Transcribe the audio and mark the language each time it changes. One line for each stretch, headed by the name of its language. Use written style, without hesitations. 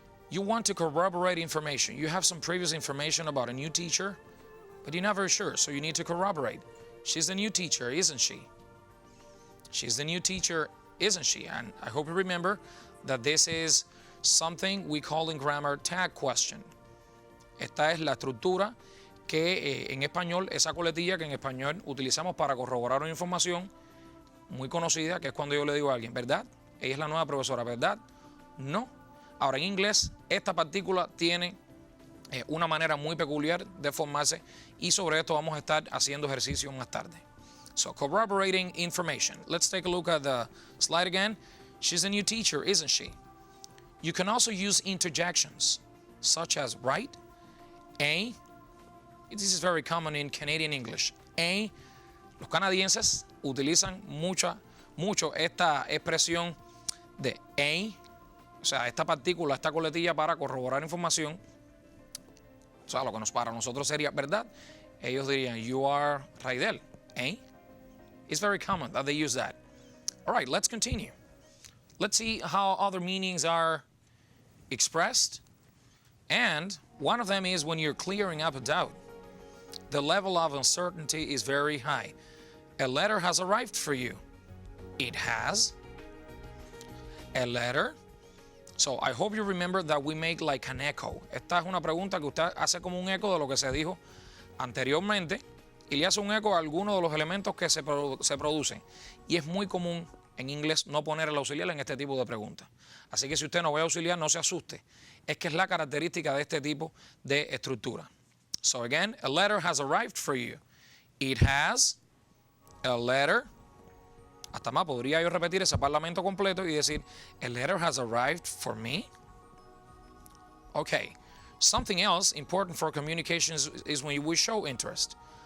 English: You want to corroborate information. You have some previous information about a new teacher, but you're not very sure, so you need to corroborate. She's the new teacher, isn't she? She's the new teacher, isn't she? And I hope you remember that this is something we call in grammar tag question.
Spanish: Esta es la estructura que en español, esa coletilla que en español utilizamos para corroborar una información muy conocida, que es cuando yo le digo a alguien, ¿verdad? Ella es la nueva profesora, ¿verdad? No. Ahora en inglés, esta partícula tiene una manera muy peculiar de formarse y sobre esto vamos a estar haciendo ejercicio más tarde.
English: So, corroborating information. Let's take a look at the slide again. She's a new teacher, isn't she? You can also use interjections, such as right, a. This is very common in Canadian English. A.
Spanish: Los canadienses utilizan mucho esta expresión de a, o sea, esta partícula, esta coletilla para corroborar información. O sea, lo que para nosotros sería verdad. Ellos dirían,
English: you are Raydel, eh? It's very common that they use that. All right, let's continue. Let's see how other meanings are expressed. And one of them is when you're clearing up a doubt. The level of uncertainty is very high. A letter has arrived for you. It has. A letter. So I hope you remember that we make like an echo.
Spanish: Esta es una pregunta que usted hace como un eco de lo que se dijo anteriormente y le hace un eco a alguno de los elementos que se producen. Y es muy común en inglés no poner el auxiliar en este tipo de preguntas. Así que si usted no ve auxiliar, no se asuste. Es que es la característica de este tipo de estructura.
English: So again, a letter has arrived for you. It has. A letter.
Spanish: Hasta más, podría yo repetir ese parlamento completo y decir,
English: a letter has arrived for me.
Spanish: Okay.
English: Something else important for communication is when we show interest.